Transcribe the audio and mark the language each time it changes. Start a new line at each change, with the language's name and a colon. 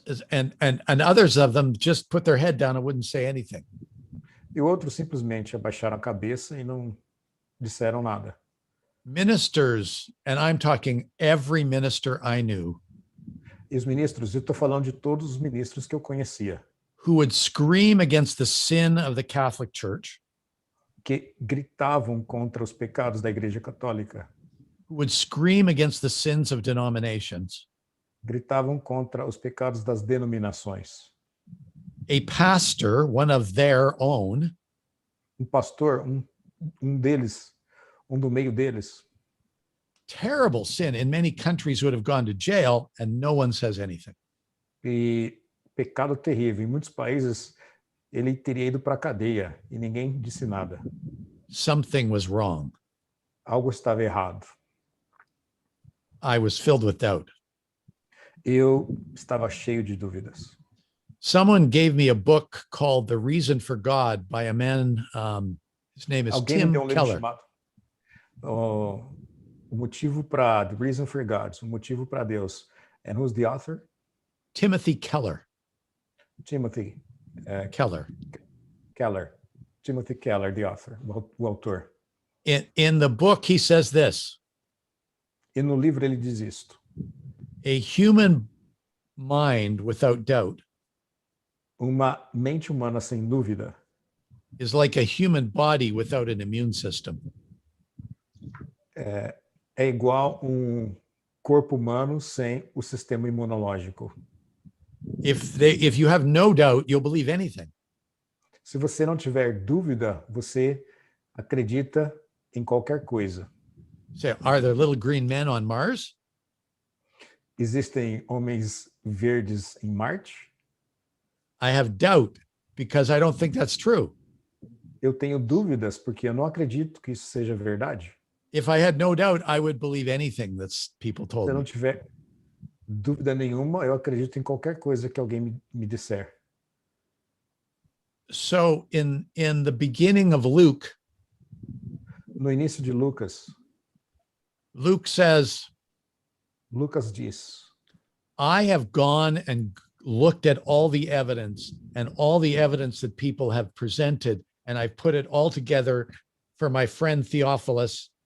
English: And others of them just put their head down and wouldn't say anything.
Portuguese: E outros simplesmente abaixaram a cabeça e não disseram nada.
English: Ministers, and I'm talking every minister I knew.
Portuguese: E os ministros, eu estou falando de todos os ministros que eu conhecia.
English: Who would scream against the sin of the Catholic Church.
Portuguese: Que gritavam contra os pecados da Igreja Católica.
English: Who would scream against the sins of denominations.
Portuguese: Gritavam contra os pecados das denominações.
English: A pastor, one of their own.
Portuguese: Pastor, deles, do meio deles.
English: Terrible sin. In many countries would have gone to jail and no one says anything.
Portuguese: E pecado terrível. Em muitos países ele teria ido para a cadeia e ninguém disse nada.
English: Something was wrong.
Portuguese: Algo estava errado.
English: I was filled with doubt.
Portuguese: Eu estava cheio de dúvidas.
English: Someone gave me a book called The Reason for God by a man, his name is Tim Keller.
Portuguese: Chamado, o motivo para The Reason for God, o motivo para Deus.
English: And who's the author? Timothy Keller. Timothy Keller. Timothy Keller, the author,
Portuguese: o autor.
English: In the book, he says this.
Portuguese: E no livro ele diz isto.
English: A human mind without doubt
Portuguese: Uma mente humana sem dúvida
English: is like a human body without an immune system.
Portuguese: É igual corpo humano sem o sistema imunológico.
English: If you have no doubt, you'll believe anything.
Portuguese: Se você não tiver dúvida, você acredita em qualquer coisa.
English: So, are there little green men on Mars?
Portuguese: Existem homens verdes em Marte?
English: I have doubt because I don't think that's true.
Portuguese: Eu tenho dúvidas porque eu não acredito que isso seja verdade.
English: If I had no doubt, I would believe anything that people told
Portuguese: Se eu não
English: me.
Portuguese: tiver dúvida nenhuma, eu acredito em qualquer coisa que alguém me disser.
English: So in the beginning of Luke,
Portuguese: No início de Lucas,
English: Luke says,
Portuguese: Lucas diz:
English: I have gone and looked at all the evidence and all the evidence that people have presented, and I've put it all together for my friend Theophilus.